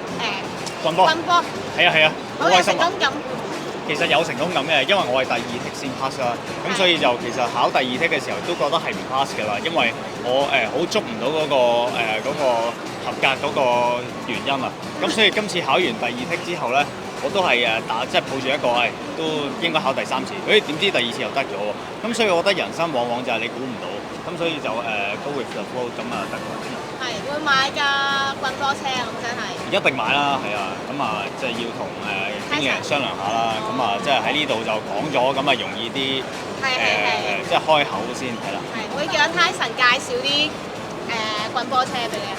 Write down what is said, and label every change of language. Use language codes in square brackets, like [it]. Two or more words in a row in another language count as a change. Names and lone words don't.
[yue] 棍波？係啊，好開心啊！其實有成功感嘅，因為我係第2剔先 pass 啦，咁所以就其實考第2剔嘅時候都覺得係唔 pass 㗎啦，因為我好捉唔到嗰個合格嗰個原因啊，咁所以今次考完第2剔之後咧，我都係即係抱住一個都應該考第3次，點知第2次又得咗喎，咁所以我覺得人生往往就係你估唔到，咁所以就 [en] go with the flow [yue] 咁啊得㗎。係會買架棍波車啊！咁真係一定買啦，係啊，咁啊即係要同經理人商量下啦，咁啊即係喺呢度就講咗，咁啊容易啲即係開口先係啦。係會叫阿 Tyson 介紹啲棍波車俾你啊。